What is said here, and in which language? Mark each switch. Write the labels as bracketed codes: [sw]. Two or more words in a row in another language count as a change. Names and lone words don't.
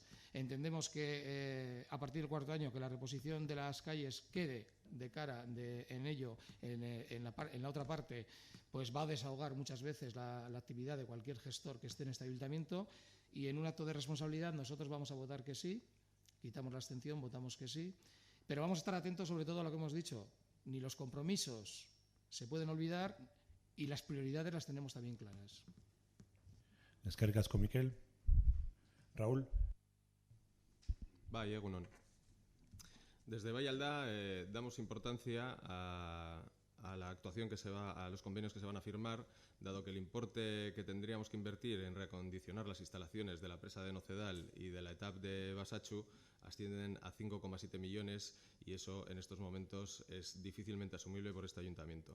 [es] Entendemos que a partir del cuarto año que la reposición de las calles quede de cara en la otra parte, pues va a desahogar muchas veces la actividad de cualquier gestor que esté en este ayuntamiento, y en un acto de responsabilidad nosotros vamos a votar que sí, quitamos la abstención, votamos que sí, pero vamos a estar atentos sobre todo a lo que hemos dicho. Ni los compromisos se pueden olvidar y las prioridades las tenemos también claras. [eu] Eskerrik asko, Mikel. Raúl. Bai, egunon. [es] Desde Vallalda damos importancia a la actuación a los convenios que se van a firmar, dado que el importe que tendríamos que invertir en reacondicionar las instalaciones de la presa de Nocedal y de la ETAP de Basachu ascienden a 5,7 millones, y eso en estos momentos es difícilmente asumible por este ayuntamiento.